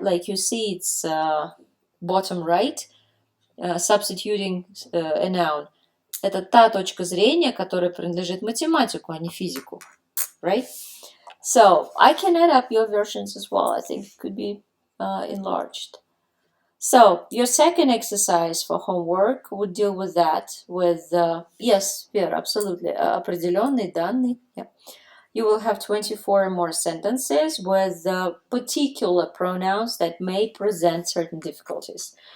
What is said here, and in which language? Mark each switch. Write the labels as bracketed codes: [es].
[en] Like you see, it's bottom right, substituting a noun. [ru] Это та точка зрения, которая принадлежит математику, а не физику. [en] Right? So, I can add up your versions as well. I think it could be enlarged. So, your second exercise for homework would deal with that, with, yes, Vera, absolutely, [ru] определенный данный. [en] Yeah. You will have 24 more sentences with particular pronouns that may present certain difficulties.